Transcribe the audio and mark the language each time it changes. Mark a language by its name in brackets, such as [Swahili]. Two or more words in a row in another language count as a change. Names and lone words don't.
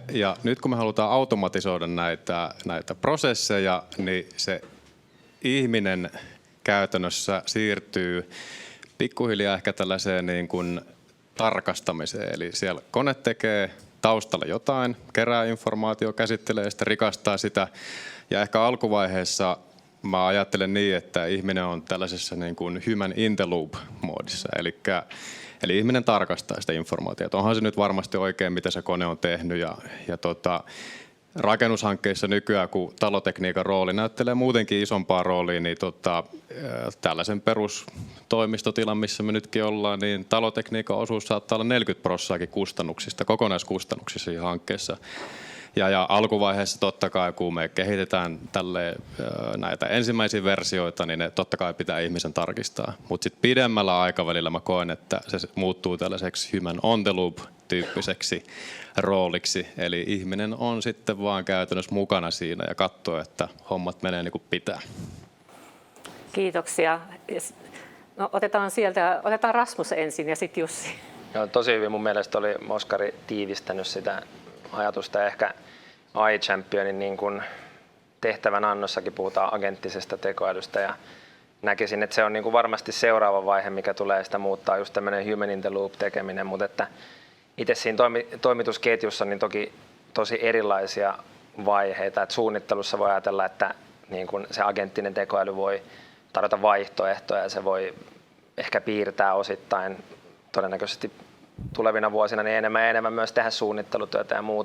[Finnish] Ja nyt kun me halutaan automatisoida näitä prosesseja, niin se ihminen käytännössä siirtyy pikkuhiljaa ehkä tällaiseen niin kuin tarkastamiseen. Eli siellä kone tekee taustalla jotain, kerää informaatiota, käsittelee ja sitten rikastaa sitä. Ja ehkä alkuvaiheessa mä ajattelen niin, että ihminen on tällaisessa niin kuin [English] human in the loop- [Finnish] moodissa. Eli ihminen tarkastaa sitä informaatiota. Onhan se nyt varmasti oikein, mitä se kone on tehnyt. Rakennushankkeissa nykyään, kun talotekniikan rooli näyttelee muutenkin isompaa roolia, niin tällaisen perustoimistotilan, missä me nytkin ollaan, niin talotekniikan osuus saattaa olla 40% kustannuksista, kokonaiskustannuksissa siinä hankkeessa. Ja alkuvaiheessa totta kai, kun me kehitetään näitä ensimmäisiä versioita, niin ne totta kai pitää ihmisen tarkistaa. Mutta sitten pidemmällä aikavälillä mä koen, että se muuttuu tällaiseksi [English] human on the loop [Finnish] tyyppiseksi rooliksi. Eli ihminen on sitten vaan käytännössä mukana siinä ja katsoo, että hommat menee niin kuin pitää. Kiitoksia. No, otetaan Rasmus ensin ja sitten Jussi. Joo, tosi hyvin mun mielestä oli Oskari tiivistänyt sitä ajatusta. Ehkä iChampionin niin kuin tehtävän annossakin puhutaan agenttisesta tekoälystä ja näkisin, että se on niin kuin varmasti seuraava vaihe, mikä tulee sitä muuttaa, just tämmöinen [English] human in the loop [Finnish] tekeminen, mutta että itse siinä toimitusketjussa niin toki tosi erilaisia vaiheita, että suunnittelussa voi ajatella, että niin kuin se agenttinen tekoäly voi tarjota vaihtoehtoja ja se voi ehkä piirtää osittain todennäköisesti tulevina vuosina niin enemmän ja enemmän myös tehdä suunnittelutyötä ja muuta.